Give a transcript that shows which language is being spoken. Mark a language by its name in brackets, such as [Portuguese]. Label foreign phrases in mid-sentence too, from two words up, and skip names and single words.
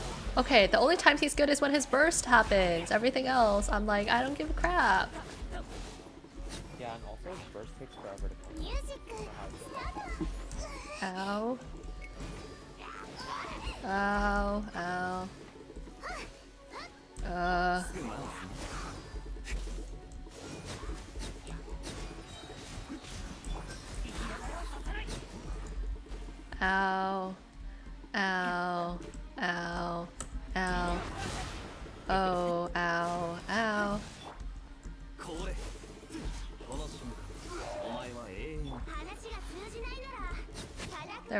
[English] Okay, the only times he's good is when his burst happens. Everything else, I'm like, I don't give a crap. Yeah, and also his burst takes forever to come. [Japanese] ミュージックスタート Ow. Ow, ow. Ow. Ow. Ow. Ow. Oh, ow. Ow. これこの瞬間お前は永遠に話が通じないならただ